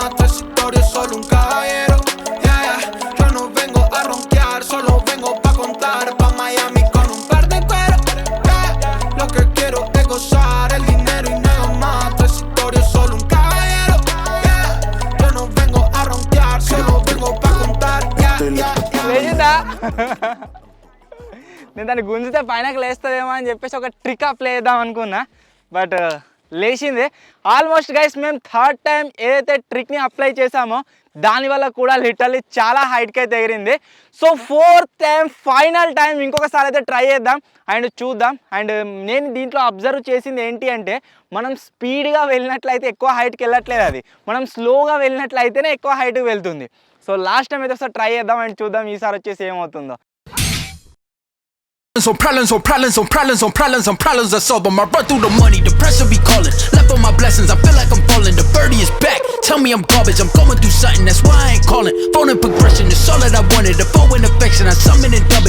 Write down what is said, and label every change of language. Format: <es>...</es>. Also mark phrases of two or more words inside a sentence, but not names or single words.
<es>Esta historia es solo un caballero.</es> <en>Yeah, yeah.</en> <es>Yo no vengo a ronquear, solo vengo pa contar. Pa Miami con un par de cuero. Yeah. Lo que quiero es gozar el dinero y nada más. Esta historia es solo un caballero. Yeah. Yo no vengo a ronquear.</es> <te>నేను దాన్ని గుంజితే పైనకి లేస్తుందేమో అని చెప్పేసి ఒక</te> <en>trick apply</en> <te>చేద్దాం అనుకున్నా, బట్ లేచింది.</te> <en>Almost guys</en> <te>మేము</te> <en>third time</en> <te>ఏదైతే ట్రిక్ని అప్లై చేసామో దానివల్ల కూడా లిటరల్లీ చాలా హైట్కి అయితే ఎగిరింది.</te> <en>So fourth time final time</en> <te>ఇంకొకసారి అయితే ట్రై చేద్దాం అండ్ చూద్దాం. అండ్ నేను దీంట్లో అబ్జర్వ్ చేసింది ఏంటి అంటే, మనం స్పీడ్గా వెళ్ళినట్లయితే ఎక్కువ హైట్కి వెళ్ళట్లేదు, అది మనం స్లోగా వెళ్ళినట్లయితేనే ఎక్కువ హైట్కి వెళ్తుంది.</te> <en>So last time</en> <te>అయితే ఒకసారి ట్రై చేద్దాం అండ్ చూద్దాం ఈసారి వచ్చేసి ఏమవుతుందో.</te> <en>On problems, on problems, on problems, on problems, on problems I solve them. I run through the money, the pressure be calling. Left on my blessings, I feel like I'm falling. The birdie is back, tell me I'm garbage. I'm going through something, that's why I ain't calling. Phone and progression, it's all that I wanted. The phone and affection, I summon and dub it.</en>